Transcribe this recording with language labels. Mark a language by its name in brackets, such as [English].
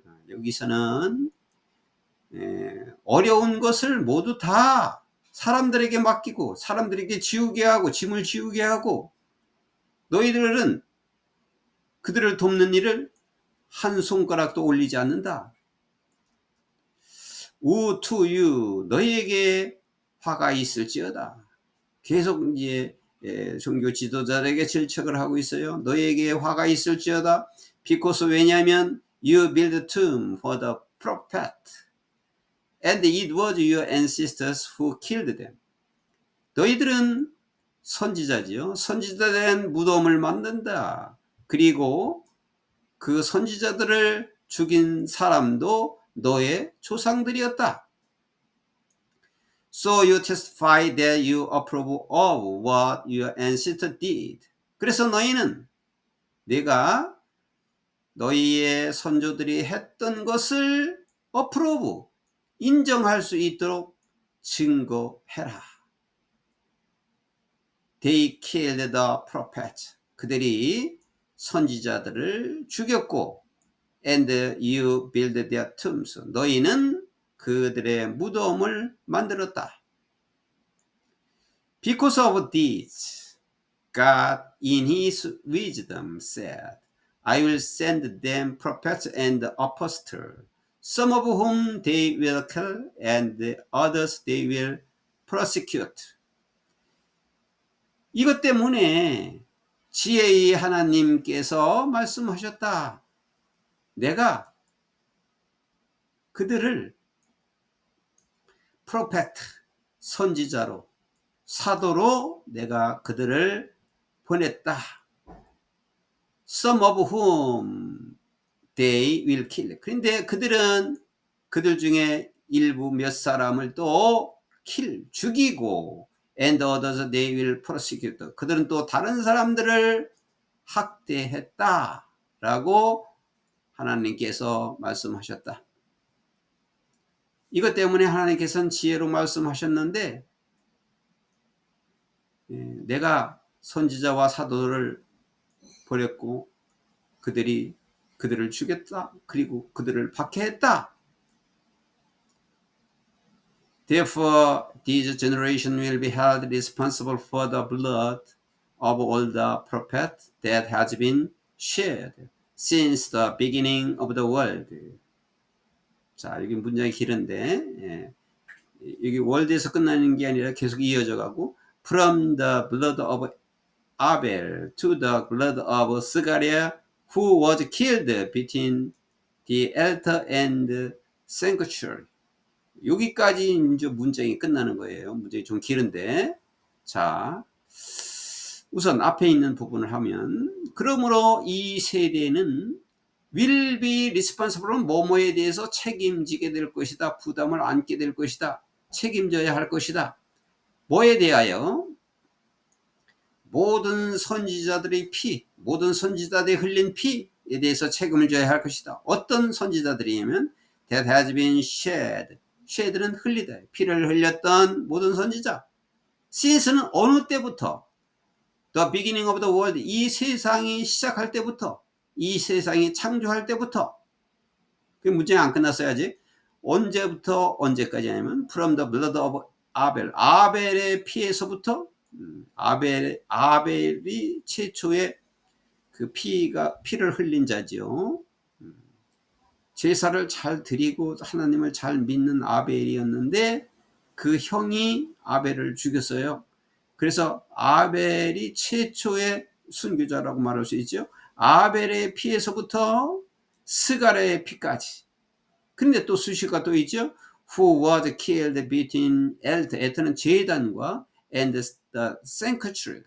[Korean] 여기서는 어려운 것을 모두 다 사람들에게 맡기고 사람들에게 지우게 하고 짐을 지우게 하고 너희들은 그들을 돕는 일을 한 손가락도 올리지 않는다. [English] Woe to you, [Korean] 너희에게 화가 있을지어다. 계속 이제 종교 지도자들에게 질책을 하고 있어요. 너희에게 화가 있을지어다. [English] Because, [Korean] 왜냐하면 [English] you build a tomb for the prophet, and it was your ancestors who killed them. [Korean] 너희들은 선지자지요. 선지자된 무덤을 만든다. 그리고 그 선지자들을 죽인 사람도 너의 조상들이었다. [English] So you testify that you approve of what your ancestors did. [Korean] 그래서 너희는 내가 너희의 선조들이 했던 것을 approve, 인정할 수 있도록 증거해라. [English] They killed the prophets. [Korean] 그들이 선지자들을 죽였고, [English] and you build their tombs. [Korean] 너희는 그들의 무덤을 만들었다. [English] Because of this, God in his wisdom said, I will send them prophets and apostles, some of whom they will kill, and others they will persecute. [Korean] 이것 때문에 지혜의 하나님께서 말씀하셨다. 내가 그들을 프로페트, 선지자로, 사도로 내가 그들을 보냈다. [English] Some of whom they will kill. [Korean] 그런데 그들 중에 일부 몇 사람을 또 죽이고 [English] and others they will persecute. [Korean] 그들은 또 다른 사람들을 학대했다 라고 하나님께서 말씀하셨다. 이것 때문에 하나님께서는 지혜로 말씀하셨는데 내가 선지자와 사도를 버렸고 그들을 죽였다. 그리고 그들을 박해했다. [English] Therefore, this generation will be held responsible for the blood of all the prophets that has been shed since the beginning of the world. [Korean] 자, 여기 문장이 길은데 여기 월드에서 끝나는 게 아니라 계속 이어져 가고 [English] from the blood of Abel to the blood of Zechariah who was killed between the altar and the sanctuary. [Korean] 여기까지 이제 문장이 끝나는 거예요. 문장이 좀 길은데. 자, 우선 앞에 있는 부분을 하면 그러므로 이 세대는 [English] will be responsible [Korean] 뭐뭐에 대해서 책임지게 될 것이다. 부담을 안게 될 것이다. 책임져야 할 것이다. 뭐에 대하여? 모든 선지자들의 피, 모든 선지자들이 흘린 피에 대해서 책임을 져야 할 것이다. 어떤 선지자들이냐면 [English] that has been shed. [Korean] shed는 흘리다. 피를 흘렸던 모든 선지자. since는 어느 때부터? [English] the beginning of the world. [Korean] 이 세상이 시작할 때부터. 이 세상이 창조할 때부터. 그 문제가 안 끝났어야지. 언제부터 언제까지 하냐면 [English] from the blood of Abel. [Korean] 아벨의 피에서부터 아벨이 최초의 그 피를 흘린 자죠. 제사를 잘 드리고 하나님을 잘 믿는 아벨이었는데 그 형이 아벨을 죽였어요. 그래서 아벨이 최초의 순교자라고 말할 수 있죠. 아벨의 피에서부터 스가랴의 피까지. 근데 또 수식어가 또 있죠. [English] Who was killed between altar. altar는 [Korean] 제단과 [English] and the sanctuary.